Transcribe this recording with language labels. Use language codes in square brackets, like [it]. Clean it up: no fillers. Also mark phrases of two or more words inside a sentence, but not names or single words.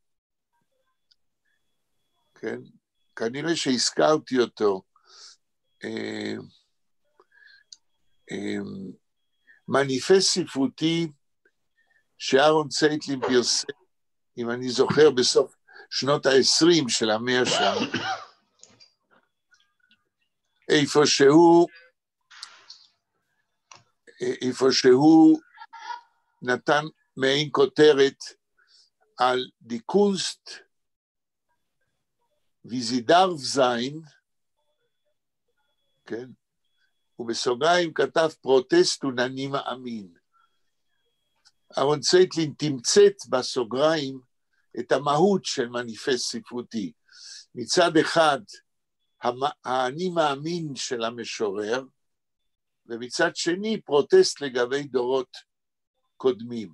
[he] כן? כנראה שהזכרתי אותו, מניפסט ספרותי שאהרון צייטלין פרסם, אם אני זוכר, בסוף שנות ה-20 של המאה שם, איפה שהוא נתן מעין כותרת על [yi] די קונסט ווי זי דאַרף זײַן, [he] כן? ובסוגריים כתב פרוטסט ונני מאמין. אהרון צייטלין תמצאת בסוגריים את המהות של מניפסט ספרותי. מצד אחד, האני מאמין של המשורר, ומצד שני, פרוטסט לגבי דורות קודמים.